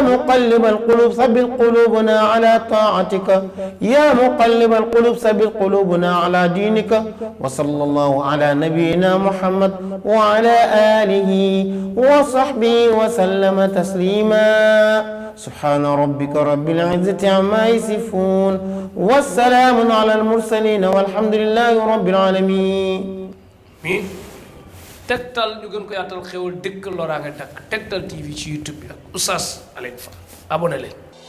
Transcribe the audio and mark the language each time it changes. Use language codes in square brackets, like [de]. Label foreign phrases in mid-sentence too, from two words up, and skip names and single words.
[ar] مقلب القلوب ثبت قلوبنا على طاعتك يا مقلب القلوب ثبت قلوبنا على دينك وصلى الله على نبينا محمد وعلى آله وصحبه وسلم تسليما سبحان ربك رب العزة عما يصفون والسلام على المرسلين والحمد لله رب العالمين [wo] Tektal ñu gën ko yaatal xewal dëkk loraa nga dakk Tektal TV ci YouTube bi ak Oustaz Alioune Fall abonné leen